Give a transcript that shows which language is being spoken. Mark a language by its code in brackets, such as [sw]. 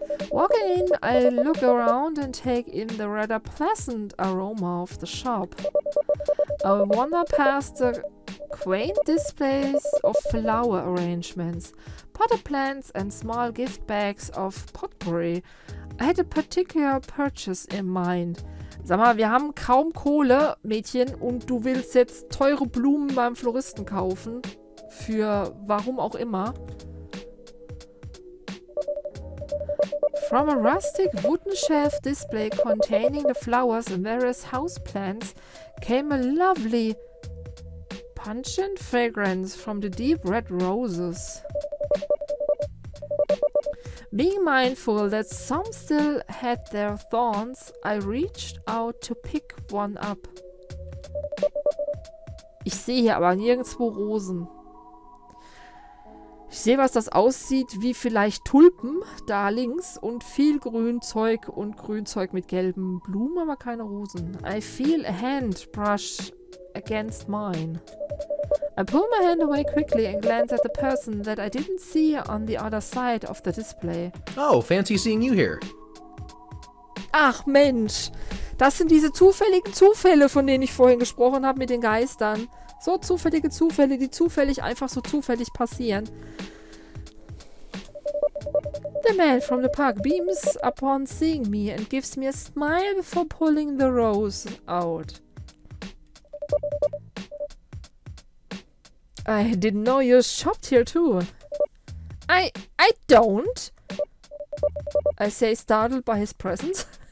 [en] Walking in, I look around and take in the rather pleasant aroma of the shop. I wander past the quaint displays of flower arrangements, potted plants and small gift bags of potpourri. I had a particular purchase in mind. [de] Sag mal, wir haben kaum Kohle, Mädchen, und du willst jetzt teure Blumen beim Floristen kaufen? Für warum auch immer. [en] From a rustic wooden shelf display containing the flowers and various houseplants came a lovely pungent fragrance from the deep red roses. Being mindful that some still had their thorns, I reached out to pick one up. [de] Ich sehe hier aber nirgendwo Rosen. Ich sehe, was das aussieht wie vielleicht Tulpen, da links, und viel Grünzeug und Grünzeug mit gelben Blumen, aber keine Rosen. [en] I feel a hand brush against mine. I pull my hand away quickly and glance at the person that I didn't see on the other side of the display. Oh, fancy seeing you here. [de] Ach Mensch, das sind diese zufälligen Zufälle, von denen ich vorhin gesprochen habe mit den Geistern. So zufällige Zufälle, die zufällig einfach so zufällig passieren. [en] The man from the park beams upon seeing me and gives me a smile before pulling the rose out. I didn't know you shopped here too. I don't, I say, startled by his presence.